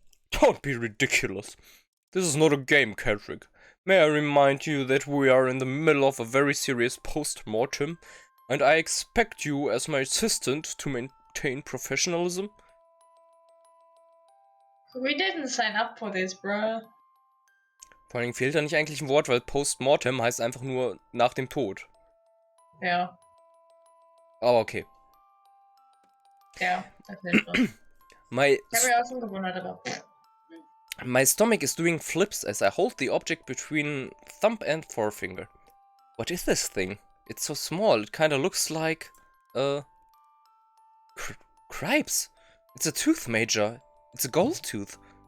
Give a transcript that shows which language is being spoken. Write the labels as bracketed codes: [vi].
[en] Don't be ridiculous. This is not a game, Catrick. May I remind you that we are in the middle of a very serious post-mortem, and I expect you as my assistant to maintain professionalism? We didn't sign up for this, bro. [de] Vor allem fehlt da nicht eigentlich ein Wort, weil Post-Mortem heißt einfach nur nach dem Tod. Ja. Aber okay. Ja, das ist was. [en] My, [de] Ich habe ja auch schon gewundert, aber... [en] my stomach is doing flips as I hold the object between thumb and forefinger. What is this thing? It's so small, it kinda looks like... cripes. It's a tooth, Major. It's a gold tooth.